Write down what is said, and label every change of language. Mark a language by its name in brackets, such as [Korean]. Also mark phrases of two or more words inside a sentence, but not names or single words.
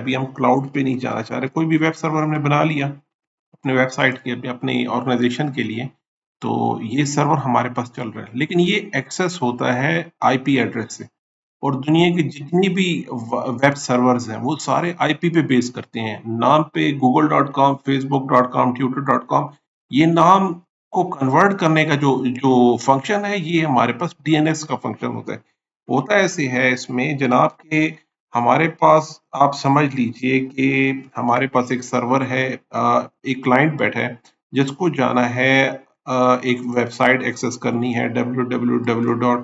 [Hindi] अभी हम क्लाउड पे नहीं जाना चाह रहे। कोई भी [English] web server [Hindi] हमने बना लिया अपने वेबसाइट के अपने ऑर्गेनाइजेशन के लिए, तो ये सर्वर हमारे पास चल रहा है, लेकिन ये एक्सेस होता है [English] IP address [Hindi] से। और दुनिया की जितनी भी [English] web servers [Hindi] हैं वो सारे IP पे बेस करते हैं। नाम पे google.com, facebook.com, twitter.com, ये नाम को कन्वर्ट करने का जो जो फंक्शन है, ये हमारे पास DNS का फंक्शन होता है। होता ऐसे है इसमें जनाब के हमारे पास, आप समझ लीजिए कि हमारे पास एक सर्वर है, एक क्लाइंट बैठा है जिसको जाना है, एक [English] website access [Hindi] करनी है, www.